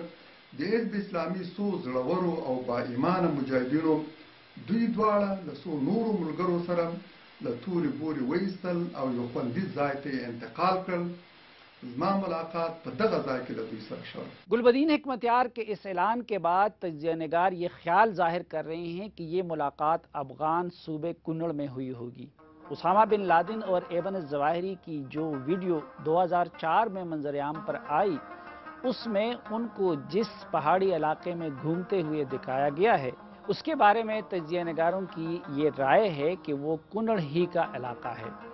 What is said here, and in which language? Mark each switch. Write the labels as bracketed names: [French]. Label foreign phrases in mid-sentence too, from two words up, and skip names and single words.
[Pashto] د حزب اسلامي څو زړورو او با ایمانه مجاهدینو دوی دواړه له څو نورو ملګرو سره له تورې بورې وایستل او یو خوندي ځای ته انتقال کړل. زما ملاقات په دغه ځای کې له دوی سره شو. [Urdu] گلبدین حکمت یار کے اس اعلان کے بعد تجزیہ نگار یہ خیال ظاہر کر رہے ہیں کہ یہ ملاقات افغان صوبے کنڑ میں ہوئی ہوگی۔ اسامہ بن لادن اور ایمن الظواہری کی جو ویڈیو 2004 میں منظر عام پر آئی، اس میں ان کو جس پہاڑی علاقے میں گھومتے ہوئے دکھایا گیا ہے، اس کے بارے میں تجزیہ نگاروں کی یہ رائے ہے کہ وہ کنڑ ہی کا علاقہ ہے۔